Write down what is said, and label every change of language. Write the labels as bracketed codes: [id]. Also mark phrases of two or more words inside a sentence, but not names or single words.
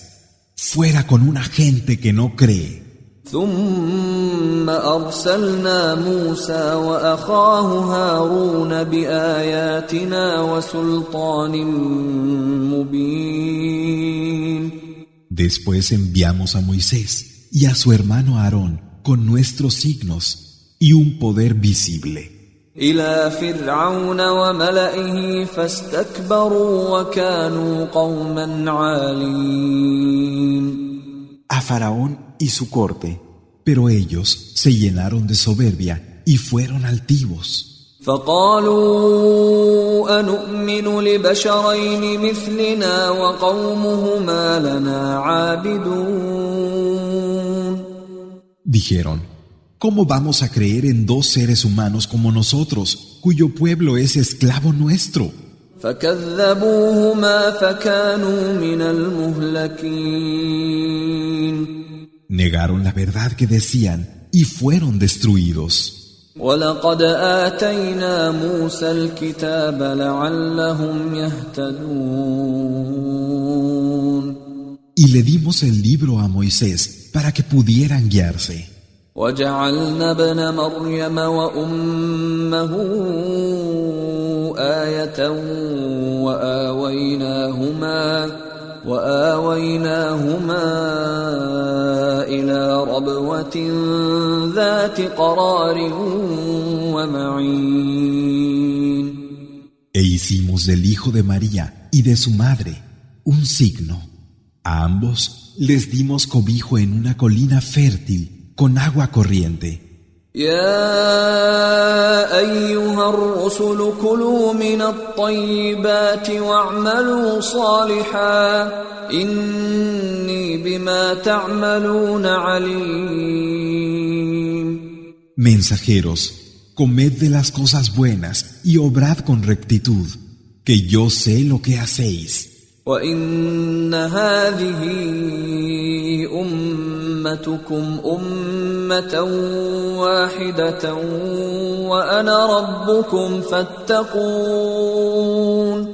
[es] Fuera con una gente que no cree. [ar] ثم أرسلنا موسى وأخاه هارون بآياتنا وسلطان مبين. [es] Después enviamos a Moisés y a su hermano Aarón con nuestros signos y un poder visible. [ar] إلى فرعون وملئه فاستكبروا وكانوا قوما عالين. [es] A Faraón y su corte. Pero ellos se llenaron de soberbia y fueron altivos. [ar] فقالوا أنؤمن لبشرين مثلنا وقومهما لنا عابدون. [es] Dijeron, ¿cómo vamos a creer en dos seres humanos como nosotros, cuyo pueblo es esclavo nuestro? [ar] فكذبوهما فكانوا من المهلكين. [es] Negaron la verdad que decían y fueron destruidos. [ar] ولقد آتينا موسى الكتاب لعلهم يهتدون. [es] Y le dimos el libro a Moisés para que pudieran guiarse. [ar] وجعلنا ابن مريم وأمه آية وآويناهما إلى ربوة ذات قرار ومعين. [es] E hicimos del hijo de María y de su madre un signo. A ambos les dimos cobijo en una colina fértil con agua corriente. [ar] يا أيها الرسل كلوا من الطيبات واعملوا صالحا إني بما تعملون عليم. [es] Mensajeros, comed de las cosas buenas y obrad con rectitud, que yo sé lo que hacéis. [ar] وإن هذه أمتكم أمة واحدة وأنا ربكم فاتقون.